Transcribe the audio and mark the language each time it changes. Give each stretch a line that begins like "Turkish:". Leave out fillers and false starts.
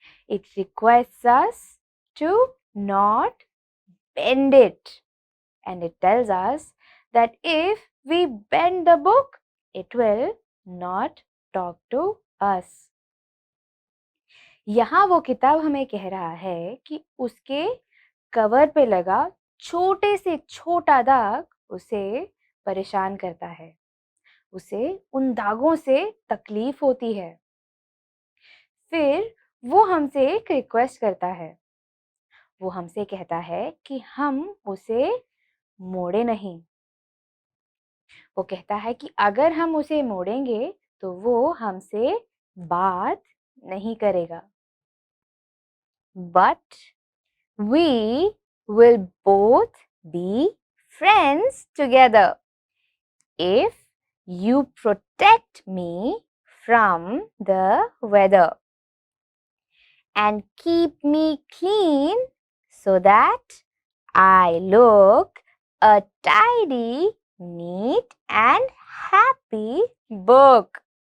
English: It requests us to not bend it. And it tells us that if we bend the book, it will not talk to us.
Hindi: यहाँ वो किताब हमें कह रहा है कि उसके कवर पे लगा छोटे से छोटा दाग उसे परेशान करता है. उसे उन दागों से तकलीफ होती है. फिर वो हमसे एक रिक्वेस्ट करता है. वो हमसे कहता है कि हम उसे मोड़े नहीं. वो कहता है कि अगर हम उसे मोड़ेंगे तो वो हमसे बात नहीं करेगा.
English: But we will both be friends together if you protect me from the weather and keep me clean so that I look a tidy, neat and happy book.